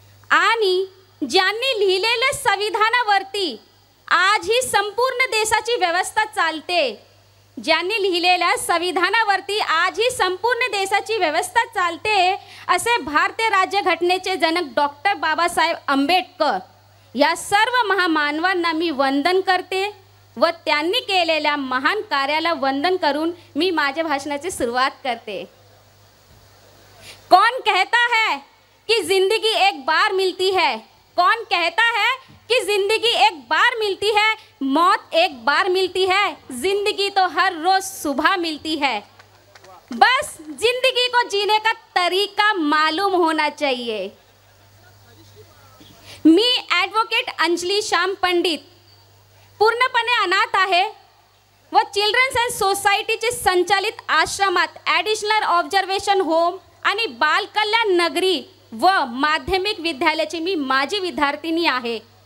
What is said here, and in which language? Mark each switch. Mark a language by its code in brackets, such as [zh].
[mr] आणि ज्यांनी लिहिलेल्या संविधानावरती आज ही संपूर्ण देशाची व्यवस्था चालते, ज्यांनी लिहिलेल्या संविधानावरती आज ही संपूर्ण देशाची व्यवस्था चालते, असे भारतीय राज्यघटनेचे जनक डॉक्टर बाबासाहेब आंबेडकर या सर्व महामानवांना मी वंदन करते व त्यांनी केलेल्या महान कार्याला वंदन करून मी माझ्या भाषणाची सुरुवात करते. [hi] कौन कहता है कि जिंदगी एक बार मिलती है, कौन कहता है कि जिंदगी एक बार मिलती है, मौत एक बार मिलती है, जिंदगी तो हर रोज सुबह मिलती है. बस जिंदगी को जीने का तरीका मालूम होना चाहिए. [mr] मी ॲडव्होकेट अंजली श्याम पंडित पूर्णपणे अनाथ आहे व चिल्ड्रन्स अँड सोसायटीचे संचालित आश्रमात ॲडिशनल ऑब्झर्वेशन होम आणि बालकल्याण नगरी व माध्यमिक विद्यालयाची मी माजी विद्यार्थिनी आहे.